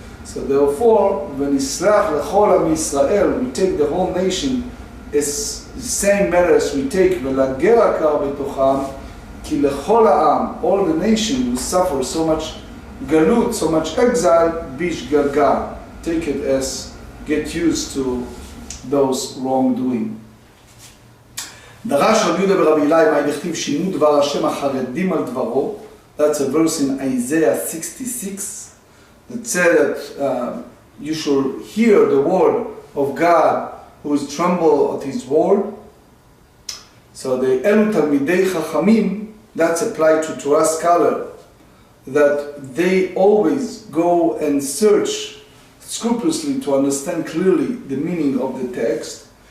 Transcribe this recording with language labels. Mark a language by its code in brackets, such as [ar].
[en] So therefore, when [he] Islach lechol am Yisrael, [en] we take the whole nation as the same matter as we take [he] v'lager akar betocham, ki lechol ha'am, [en] all the nation who suffer so much galut, so much exile, bishgaga, take it as get used to those wrongdoing. [he] דרש רבי יהודה ברבי אילאי, מה דכתיב שינו דבר השם החרדים על דברו, [en] That's a verse in Isaiah 66 that said that you should hear the word of God who is tremble at his word. So the [he] Elu Talmidei Chachamim, [en] that's applied to Torah scholar, that they always go and search scrupulously to understand clearly the meaning of the text.